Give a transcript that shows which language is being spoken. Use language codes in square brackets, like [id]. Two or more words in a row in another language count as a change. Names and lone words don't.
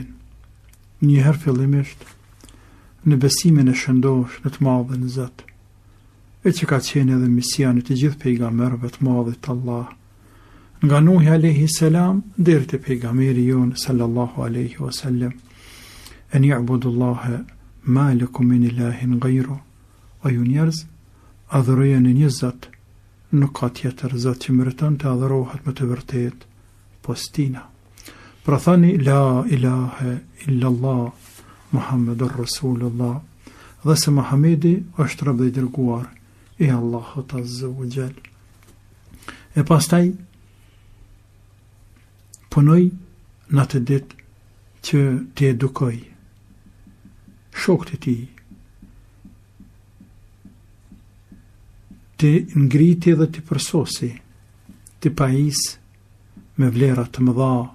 [sq] Njëherë fillimisht në besimin e shëndosh në të madhin Zot, e që ka qenë edhe misioni të gjithë pejgamberëve të madhit Allah, nga Nuhi [ar] عليه السلام [sq] deri te pejgamberi jon [ar] صلى الله عليه وسلم. أن يعبدوا الله ما لكم من إله غيره. [sq] O ju njerëz, adhurojeni një Zot, nuk ka tjetër Zot që meriton të adhurohet me të vërtetë pos tina. Pra thani [ar] لا إله إلا الله محمد رسول الله, [sq] dhe se Muhamedi është rob i dërguar i Allahut [ar] عز وجل. [sq] E pastaj punoj në atë ditë që të edukoj shokët e tij, të ngriti dhe të përsosi, të pajis me vlerat të mëdha,